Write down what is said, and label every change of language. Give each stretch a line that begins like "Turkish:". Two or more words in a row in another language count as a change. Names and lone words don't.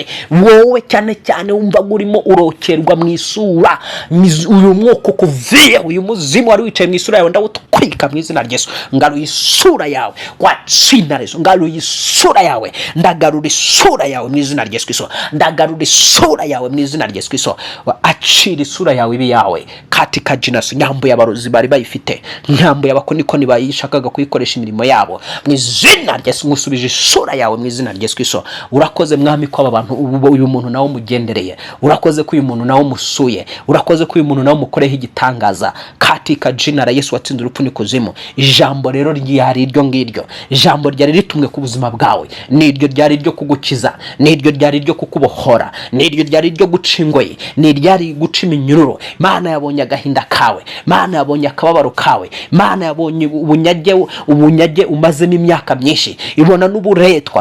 Kinyarwanda: Wowe cyane cyane wumva urimo urokerwa mu isura, uyu mwuka kuviye, uyu muzimu wari wicaye mu isura yawe ndawutwika mu izina rya Yesu. Ngaruye isura yawe
Swahili: kwa jina Yesu,
Kinyarwanda: ngaruye isura yawe, ndagarura isura yawe mu izina rya Yesu Kristo, ndagarura isura yawe mu izina rya Yesu Kristo. Acira isura yawe ibi yawe
Swahili: katika jina Yesu.
Kinyarwanda: Nyambo y'abarozi bari bayifite, nyambo y'abakonikoni bayishakaga kuyikoresha imirimo yabo, mu izina rya Yesu ngusubije isura yawe mu izina rya Yesu Kristo. Urakoze mwami ko aba bantu uyu muntu nawo mugendereye, urakoze ko uyu muntu nawo musuye, urakoze ko uyu muntu nawo mukoreho igitangaza
Swahili: katika jina la Yesu
Kinyarwanda: watsinze urupfu n'ikuzimu. Ijambo rero ryari iryo ngiryo, ijambo ryari ritumwe ku buzima bwawe, niryo ryari ryo kugukiza, niryo ryari ryo kukubohora, niryo ryari ryo guca ingoyi, niryari guca iminyururu. Mana yabonye agahinda kawe, Mana yabonye akababaro kawe, Mana yabonye ubunyage umaze n'imyaka myinshi, ibona n'uburetwa.